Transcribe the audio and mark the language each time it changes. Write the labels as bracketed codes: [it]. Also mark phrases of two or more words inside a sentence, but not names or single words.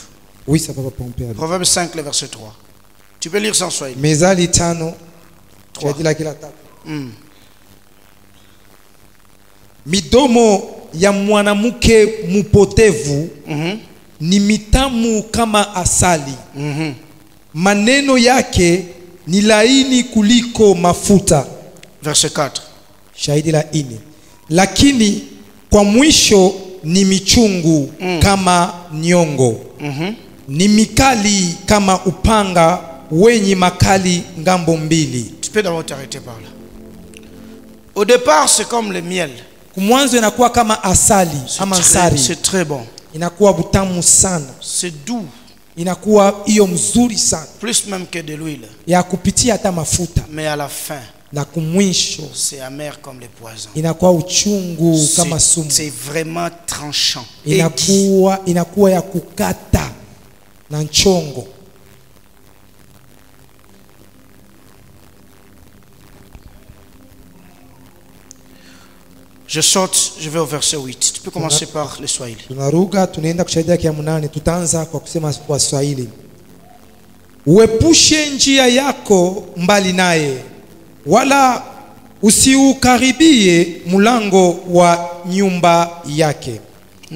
[fr] oui, ça va pomper. Proverbe 5, le verset 3. Tu peux lire sans Swahili. [sw] Mezali 5, shahidi lake la 3. Midomo ya mwanamke mupotevu ni mitamu kama asali. Maneno yake ni laini kuliko mafuta. [fr] Verset 4. [sw] Shahidi la 4. Lakini kwa mwisho ni michungu kama nyongo. Ni mikali kama upanga wenye makali ngambo mbili. [fr] Tu peux d'abord t'arrêter par là. Au départ, c'est comme le miel. [sw] Kumwanzo inakuwa kama asali ama nsari. [fr] C'est très bon. [sw] Inakuwa butamu sana. [fr] C'est doux. [sw] inakuwa hiyo mzuri sana, [fr] plus même que de l'huile, [sw] ya kupitia hata mafuta, [fr] mais à la fin [sw] na kumwisho [fr] c'est amer comme les poisons. [sw] inakuwa uchungu kama sumu. [fr] C'est vraiment tranchant. [sw] Inakuwa ya kukata na nchongo. [fr] Je saute, je vais au verset 8. Tu peux commencer par le Swahili. [sw] Tunaruka tunaenda kushahidia kia 8. Tutaanza kwa kusema kwa Swahili. Uepushe njia yako mbali naye, wala usiukaribie mlango wa nyumba yake. 9.